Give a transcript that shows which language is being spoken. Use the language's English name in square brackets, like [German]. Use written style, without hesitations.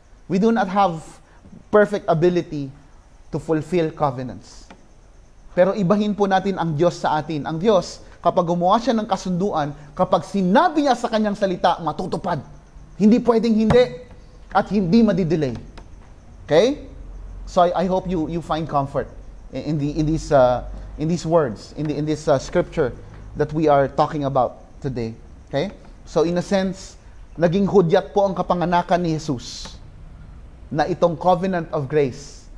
[English] We do not have perfect ability to fulfill covenants. [Filipino] Pero ibahin po natin ang Diyos sa atin. Ang Diyos, kapag gumawa siya ng kasunduan, kapag sinabi niya sa kanyang salita, matutupad. Hindi pwedeng hindi. At hindi madidelay. Okay? [English] So I hope you find comfort in these words, in this scripture that we are talking about today. Okay? So in a sense, [Filipino] naging hudyat po ang kapanganakan ni Jesus na itong [English] covenant of grace